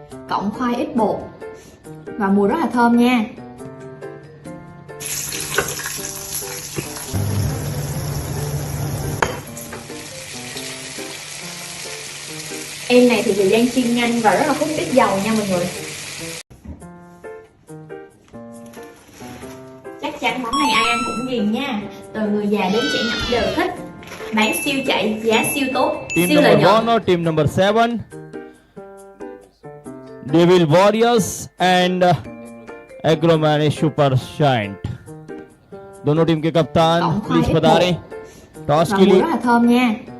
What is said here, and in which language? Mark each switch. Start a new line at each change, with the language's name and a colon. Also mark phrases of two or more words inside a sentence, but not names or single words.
Vietnamese: cộng khoai ít bột và mùi rất là thơm nha. Em này thì thời gian chiên nhanh và rất là hút ít dầu nha mọi người. Chắc chắn món này ai ăn cũng ghiền nha. Từ người già đến trẻ nhỏ đều thích. Bán siêu chạy, giá siêu tốt,
English: Team
Vietnamese: siêu lợi
English: number
Vietnamese: nhuận.
English: 1 or team number 7? Devil Warriors and Agromani Super Giant.
Hindi: दोनों टीम के कप्तान
Vietnamese: cộng khoai
Hindi: प्लीज
Vietnamese: ít
Hindi: बता
Vietnamese: bột
Hindi: रहे टॉस
Vietnamese: và
Hindi: के
Vietnamese: mùi
Hindi: लिए
Vietnamese: rất là thơm nha.